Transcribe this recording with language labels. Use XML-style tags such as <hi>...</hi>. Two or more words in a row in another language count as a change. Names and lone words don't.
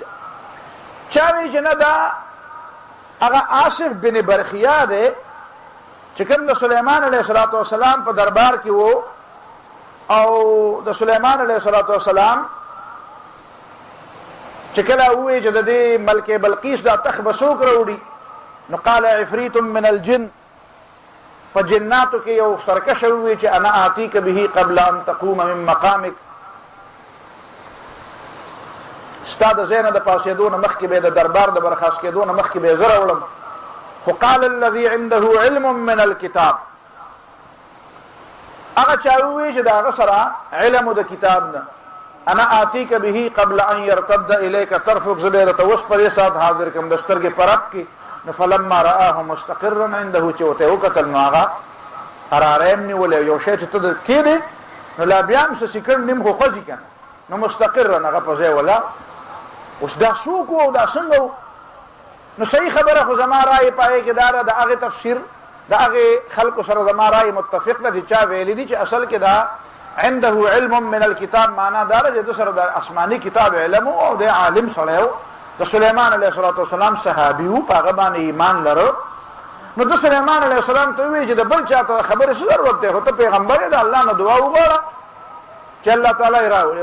<ps>چا وایي چې نه دا هغه آصف بن برخیا دی چې کوم د سلیمان</ps> <ar>علیه السلام</ar> <ps>په دربار کې و او د سلیمان</ps> <ar>علیه السلام</ar> <ps>چې کله ووایي چې د دې ملکې بلقیس دا تخت به څوک راوړي نو</ps> <ar>قال عفریت من الجن،</ar> <ps>په جناتو کې یو سرکشه ووایي چې</ps> <ar>انا آتیک به قبل ان تقوم من مقامک،</ar> <ps>ستا د ځای نه د پاڅېدو نه مخکې به د دربار د برخاست کېدو نه مخکې به یې زه راوړم.</ps> <ar>خو قال الذي عنده علم من الكتاب،</ar> <ps>هغه چا ووایي چې د هغه سره علم د کتاب نه</ps> <ar>انا آتیک به قبل ان يرتد الیک طرفک،</ar> <ps>زه به درته اوس په دې ساعت حاضر کړم د سترګې په رپ کې.</ps> <ar>نو فلما رآه مستقرا عنده،</ar> <ps>چې ورته یې وکتل نو هغه قراره یې نیولی یو شی چې ته کېدې نو لا بیا هم څه سکند نیم خو خوځي که نه نو مستقرا هغه په ځای ولاړ. اوس دا څوک و او دا څنګه و؟ نو صحیح خبره خو زما رایې پایې کې دا ده د هغې تفسیر د هغې خلکو سره زما رایې متفق ده چې چا ویلي دي چې اصل کې دا</ps> <ar>عنده علم من الكتاب</ar> <ps>معنا دا ده چې د سره د آسماني کتاب علم او د عالم سړی و. د سلیمان</ps> <ar>علیه السلام</ar> <ps>صحابي و، په هغه باندې ایمان لرو. نو د سلیمان</ps> <ar>علیه السلام</ar> <ps>ته ووایي چې د بل چا ته خبرې څه ضرورت دی، خو ته پیغمبر یې د الله نه دعا وغواړه چې الله تعالی یې راولي.</ps>